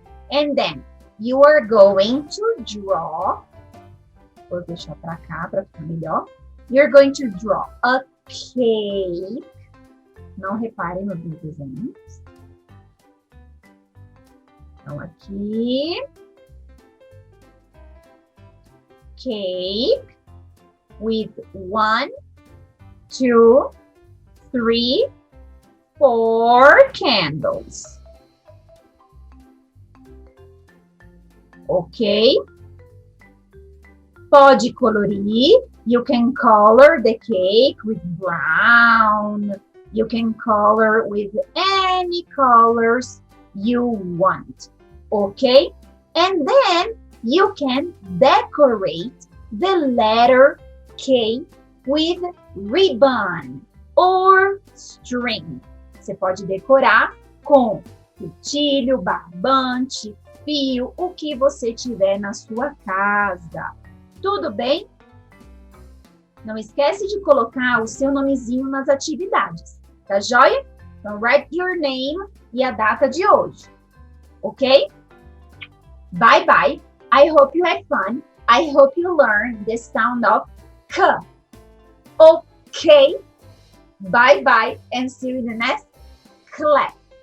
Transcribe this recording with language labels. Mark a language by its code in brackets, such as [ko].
[en] And then you are going to draw, [pt] vou deixar para cá para ficar melhor. [en] You're going to draw a cake. [pt] Não reparem nos desenhos. Então aqui, [en] cake with 1, 2, 3, 4 candles. [pt] Ok? Pode colorir. [en] You can color the cake with brown. You can color with any colors you want. Okay? And then you can decorate the letter K with ribbon or string. [pt] Você pode decorar com fitilho, barbante, fio, o que você tiver na sua casa. Tudo bem? Não esquece de colocar o seu nomezinho nas atividades, tá joia? Então, [en] write your name [pt] e a data de hoje, ok? [en] Bye bye. I hope you had fun. I hope you learned the sound of K. Okay? Bye bye and see you in the next class.